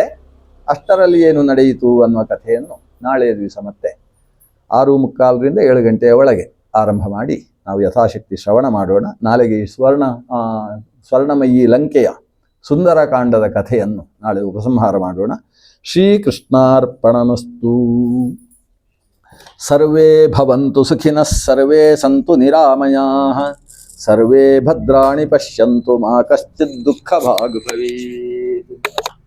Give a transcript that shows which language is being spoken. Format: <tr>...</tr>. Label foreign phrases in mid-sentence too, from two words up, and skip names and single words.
<kn>ಅಷ್ಟರಲ್ಲಿ ಏನು ನಡೆಯಿತು ಅನ್ನುವ ಕಥೆಯನ್ನು ನಾಳೆಯ ದಿವಸ ಮತ್ತೆ 6:45ರಿಂದ 7 ಗಂಟೆಯ ಒಳಗೆ ಆರಂಭ ಮಾಡಿ ನಾವು ಯಥಾಶಕ್ತಿ ಶ್ರವಣ ಮಾಡೋಣ. ನಾಳೆಗೆ ಈ ಸ್ವರ್ಣಮಯಿ ಲಂಕೆಯ ಸುಂದರಕಾಂಡದ ಕಥೆಯನ್ನು ನಾಳೆ ಉಪಸಂಹಾರ ಮಾಡೋಣ. ಶ್ರೀಕೃಷ್ಣಾರ್ಪಣಮಸ್ತು.</kn> <sa>ಸರ್ವೇ ಭವಂತು ಸುಖಿನಃ, ಸರ್ವೇ ಸಂತು ನಿರಾಮಯಾಃ, ಸರ್ವೇ ಭದ್ರಾಣಿ ಪಶ್ಯಂತು, ಮಾ ಕಶ್ಚಿತ್ ದುಃಖ ಭಾಗ್ ಭವೇತ್.</sa>